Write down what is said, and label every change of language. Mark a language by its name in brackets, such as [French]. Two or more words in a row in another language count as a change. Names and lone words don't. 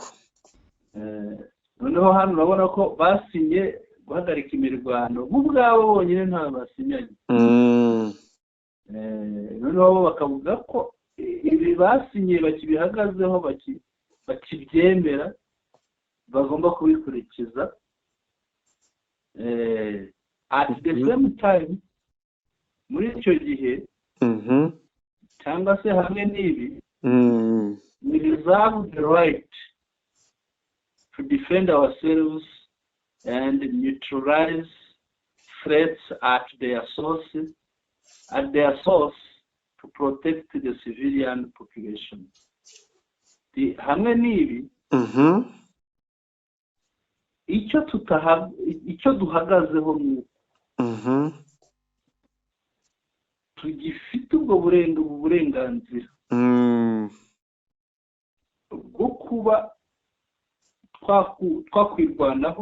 [Kinyarwanda] Noneho hano urabona ko basinye guhagarika imirwano, bo ubwabo bonyine nta basinyanye. Noneho bo bakavuga ko ibi basinye bakibihagazeho, bakibyemera, bagomba kubikurikiza. [English] At the same time, [Kinyarwanda] muri icyo gihe cyangwa se hamwe n'ibi, [English] we reserve the right to defend ourselves and neutralize threats at their source to protect the civilian population. [Kinyarwanda] Hamwe n'ibi, icyo duhagazeho nuko tugifite ubwo burenganzira bwo kuba twakwirwanaho.